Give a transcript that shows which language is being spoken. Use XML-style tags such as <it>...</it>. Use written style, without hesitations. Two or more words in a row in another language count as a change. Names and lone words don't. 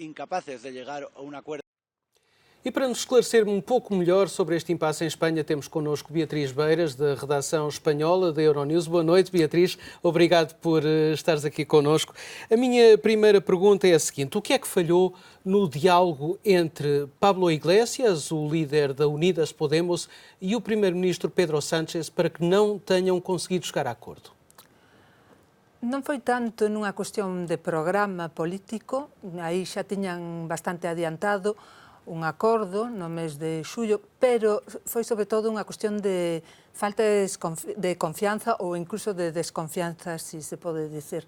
<pt>E para nos esclarecer um pouco melhor sobre este impasse em Espanha, temos connosco Beatriz Beiras, da redação espanhola da Euronews. Boa noite, Beatriz. Obrigado por estares aqui connosco. A minha primeira pergunta é a seguinte: o que é que falhou no diálogo entre Pablo Iglesias, o líder da Unidas Podemos, e o primeiro-ministro Pedro Sánchez para que não tenham conseguido chegar a acordo?</pt> <gl>Non foi tanto nunha cuestión de programa político, aí xa tiñan bastante adiantado un acordo no mes de xullo, pero foi sobre todo unha cuestión de falta de confianza ou incluso de desconfianza, si se pode dicer.</gl>